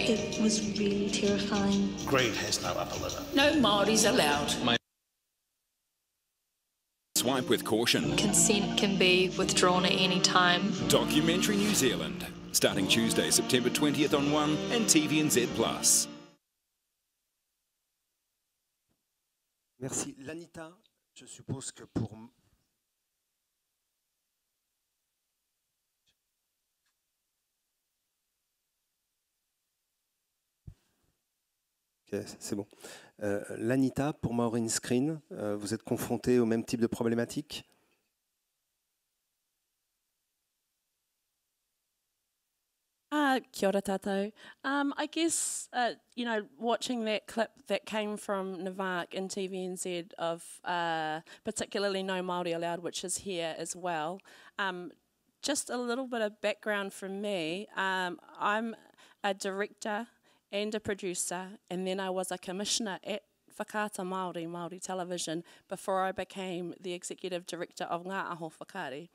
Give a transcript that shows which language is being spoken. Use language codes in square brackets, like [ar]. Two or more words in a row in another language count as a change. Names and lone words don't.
[en] It was really terrifying. Greed has no upper limit. No Māoris allowed. Swipe with caution. Consent can be withdrawn at any time. Documentary New Zealand, starting Tuesday, September 20th on 1 and TVNZ+. [fr] Merci. Lanita, je suppose que pour... Ok, c'est bon. Lanita, pour Māori In Screen, vous êtes confronté au même type de problématique? [mi] Kia ora tātou. [en] I guess, you know, watching that clip that came from Nevak in TVNZ of particularly No Māori Allowed, which is here as well, just a little bit of background from me. I'm a director and a producer, and then I was a commissioner at Whakaata Māori Television before I became the executive director of Ngā Aho Whakaari.